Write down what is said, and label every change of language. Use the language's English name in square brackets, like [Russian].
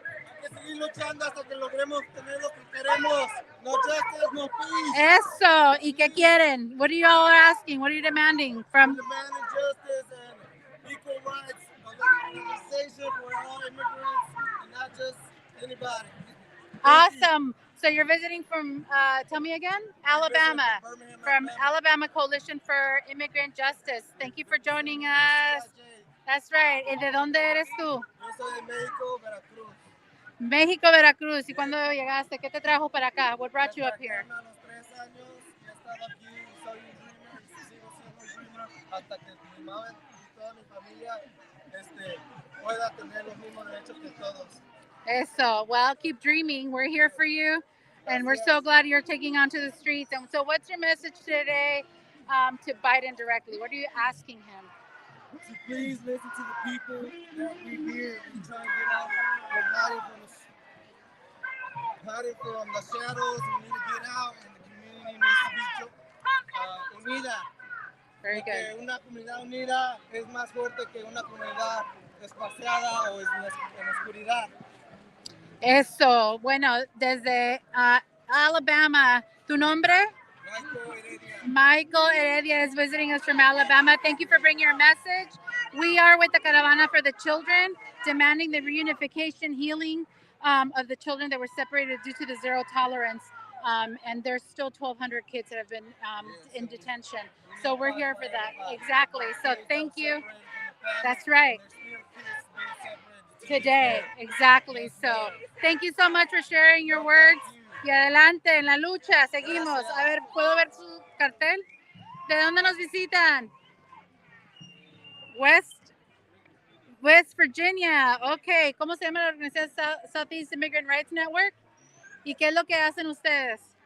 [Spanish] Hay que seguir luchando hasta que logremos tener lo que queremos. [English] No justice, no peace. [Spanish] Eso. ¿Y qué quieren? [English] What are you all asking? What are you demanding from? We're demanding justice and equal rights, legalization for all immigrants, and not just anybody. Awesome. So you're visiting from, tell me again? Alabama. From Alabama Coalition for Immigrant Justice. Thank you for joining us. That's right. [Spanish] ¿Y de dónde eres tú? Yo soy de México, Veracruz. México, Veracruz. ¿Y cuándo llegaste? ¿Qué te trajo para acá? [English] What brought you up here? [Spanish] A los 3 años he estado aquí y soy un dreamer y sigo siendo un dreamer hasta que mi madre y toda mi familia pueda tener los mismos derechos que todos. [English] Eso. Well, keep dreaming. We're here for you. And we're so glad you're taking onto the streets. And so what's your message today to Biden directly? What are you asking him? To please listen to the people that we hear and try to get out of hiding from us. party from the shadows. We need to get out, and the community needs to be unida. Very good. [Spanish] Porque una comunidad unida es más fuerte que una comunidad espaciada o en oscuridad. Eso, bueno, desde Alabama, ¿tu nombre? [English] Michael Heredia is visiting us from Alabama. Thank you for bringing your message. We are with the Caravana for the Children, demanding the reunification, healing of the children that were separated due to the zero tolerance. And there's still 1,200 kids that have been in detention. So we're here for that. Exactly. So thank you. That's right. Today, exactly. So thank you so much for sharing your words. [Spanish] Y adelante, en la lucha, seguimos. A ver, ¿puedo ver su cartel? ¿De dónde nos visitan? West Virginia. Ok, ¿cómo se llama la organización Southeast Immigrant Rights Network? ¿Y qué es lo que hacen ustedes?